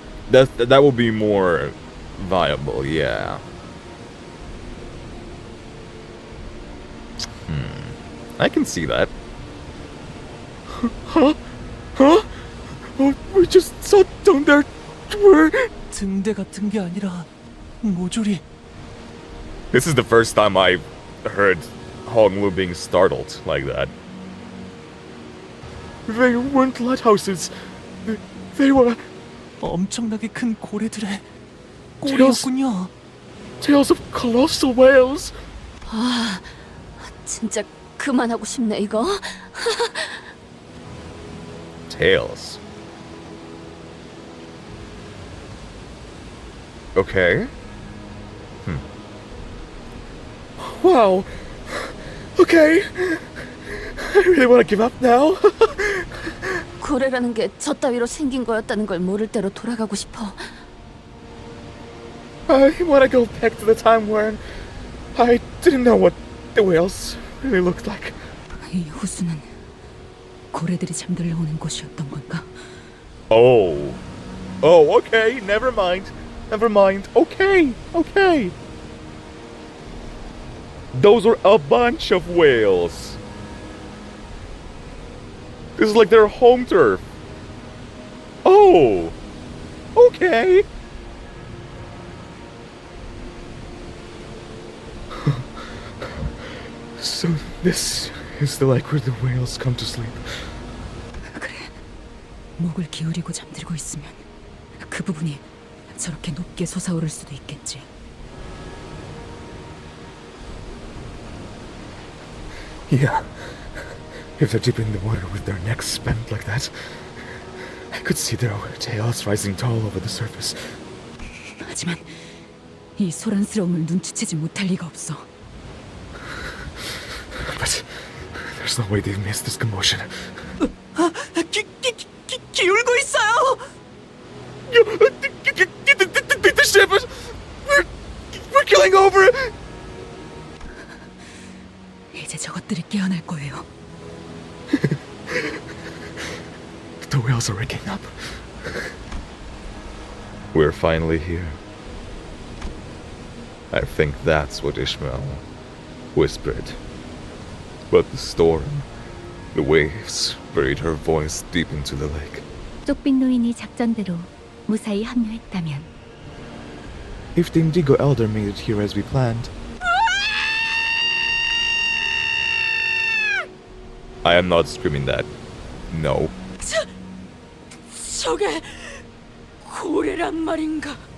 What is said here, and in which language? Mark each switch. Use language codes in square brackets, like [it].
[en] That would be more viable, yeah. I can see that. Huh? Oh, we just saw down there. Where? [ko] 등대 같은 게 아니라 모조리. [en] This is the first time I've heard Honglu being startled like that. They weren't lighthouses. They were [ko] 엄청나게 큰 고래들의 꼬리였군요. [en] tails of colossal whales. [ko] 아, 진짜 그만하고 싶네 이거. [en] Tails. Okay. Wow. Okay. I really want to give up now. [ko] 고래라는 게 저 따위로 생긴 거였다는 걸 모를 대로 돌아가고 싶어. [en] I want to go back to the time when I didn't know what the whales really looked like. [ko] 이 호수는 고래들이 잠들러 오는 곳이었던 건가? [en] Oh. Oh, okay. Never mind. Never mind. Okay. Okay. Those are a bunch of whales. This is like their home turf. Oh. Okay. So this is the lake where the whales come to sleep. [ko] 그래. 목을 기울이고 잠들고 있으면 그 부분이 저렇게 높게 솟아오를 수도 있겠지. [en] Yeah. If they're deep in the water with their necks bent like that, I could see their tails rising tall over the surface. [ko] 하지만 이 소란스러움을 눈치채지 못할 리가 없어. [en] But there's no way they've missed this commotion. [ko] 기울고 있어요. [en] The ship is... We're killing over! [ko] 이제 저것들이 깨어날 거예요. [en] The whales are waking up. We're finally here. I think that's what Ishmael whispered. But the storm, the waves, buried her voice deep into the lake. [ko] 쪽빛 노인이 작전대로 무사히 합류했다면 [en] If the Indigo Elder made it here as we planned, I am not screaming that. No. [ko] 저게 고래란 말인가?